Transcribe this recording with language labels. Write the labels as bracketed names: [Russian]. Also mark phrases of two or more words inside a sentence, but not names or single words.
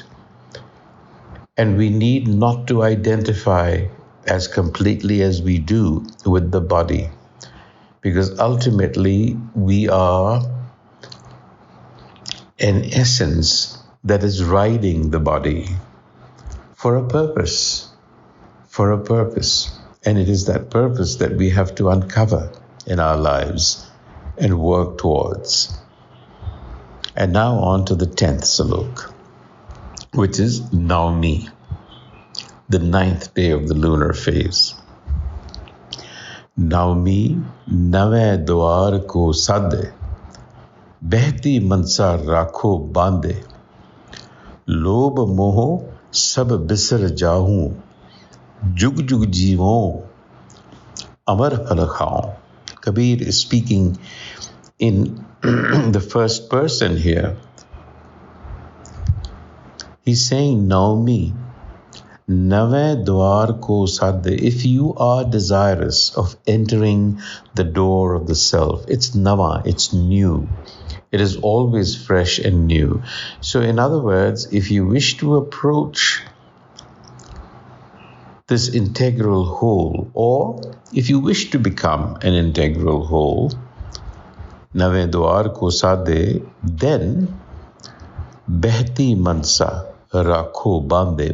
[English] And we need not to identify as completely as we do with the body, because ultimately we are an essence that is riding the body for a purpose, And it is that purpose that we have to uncover in our lives and work towards. And now on to the 10th salok, which is Naumi, the 9th day of the lunar phase. [Hindi] नौमी नवे द्वार को साधे, बहती मनसा राखो बंदे, लोभ मोह सब बिसर जाऊं, जुग जुग जीवों अमर फल खाऊं. [English] Kabir is speaking in the first person here. He's saying, [Hindi] नौमी, नवे द्वार को साधे. [English] If you are desirous of entering the door of the self, it's Nava, it's new. It is always fresh and new. So in other words, if you wish to approach this integral whole, or if you wish to become an integral whole, [Hindi] नवे द्वार को साधे, [English] then [Hindi] बहती मनसा राखो बंदे.